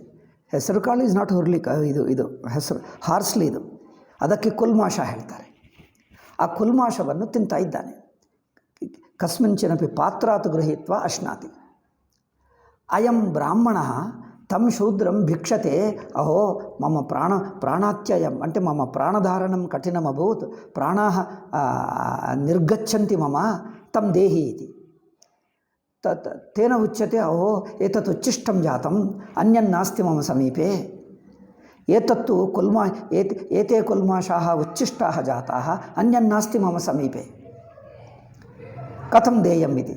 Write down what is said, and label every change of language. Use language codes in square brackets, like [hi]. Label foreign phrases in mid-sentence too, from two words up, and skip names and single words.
[kn] ಹೆಸರು ಕಾಳು [en] is not [kn] ಹುರುಳಿ, ಇದು ಹೆಸರು ಹಾರ್ಸ್ಲಿ. ಇದು ಅದಕ್ಕೆ ಕುಲ್ಮಾಷ ಹೇಳ್ತಾರೆ. ಆ ಕುಲ್ಮಾಷವನ್ನು ತಿಂತಾ ಇದ್ದಾನೆ. [sa] ಕಸ್ಮಿಂಚಿನಪಿ ಪಾತ್ರಾತ್ ಗೃಹೀತ್ವ ಅಶ್ನಾತಿ. ಅಯಂ ಬ್ರಾಹ್ಮಣ ತಂ ಶೂದ್ರಂ ಭಿಕ್ಷತೆ. ಅಹೋ ಮಮ ಪ್ರಾಣಾತ್ಯಯಂ అంటే మమ ప్రాణధారణం కఠినమభూత్, ప్రాణాः నిర్గచ్చन्ति మమ తం దేహి इति. तेन उच्यते अहो एतत् उच्छिष्टं जातं, अन्यन्नास्ति मम समीपे. एतत्तु एते कुल्माषाः उच्छिष्टाः जाताः, अन्यन्नास्ति मम समीपे. कथं देयम् इति.